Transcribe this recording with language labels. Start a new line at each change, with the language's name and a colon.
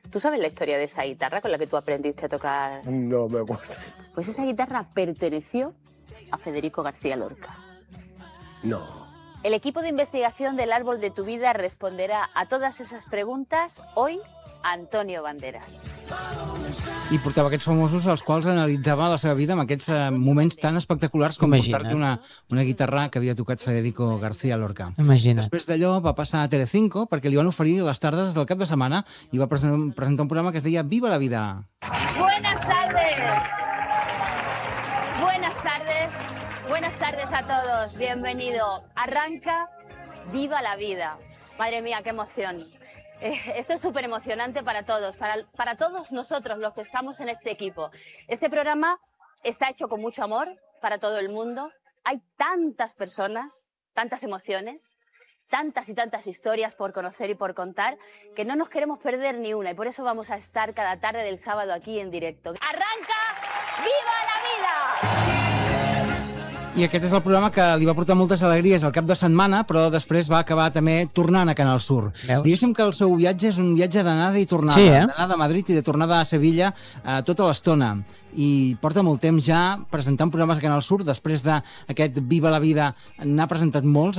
Spanish: ¿Tú sabes la historia de esa guitarra con la que tú aprendiste a tocar? No me acuerdo. Pues esa guitarra perteneció a Federico García Lorca. No. El equipo de investigación del Árbol de tu Vida responderá a todas esas preguntas hoy, Antonio Banderas.
Catalan: I portava aquests famosos als quals analitzava la seva vida amb aquests moments tan espectaculars com portar-te una guitarra que havia tocat Federico García Lorca. Imagina. Després d'allò va passar a Telecinco perquè li van oferir les tardes del cap de setmana i va presentar un programa que es deia Viva la Vida.
Spanish: Buenas tardes. Buenas tardes. Buenas tardes a todos, bienvenido. Arranca Viva la Vida. Madre mía, qué emoción. Esto es súper emocionante para todos, para todos nosotros los que estamos en este equipo. Este programa está hecho con mucho amor para todo el mundo. Hay tantas personas, tantas emociones, tantas y tantas historias por conocer y por contar que no nos queremos perder ni una y por eso vamos a estar cada tarde del sábado aquí en directo. ¡Arranca Viva la Vida!
Catalan: I aquest és el programa que li va portar moltes alegries al cap de setmana, però després va acabar també tornant a Canal Sur. Veus? Diguéssim que el seu viatge és un viatge d'anada i tornada, sí, d'anada a Madrid i de tornada a Sevilla tota l'estona. I porta molt temps ja presentant programes a Canal Sur, després d'aquest Viva la Vida n'ha presentat molts.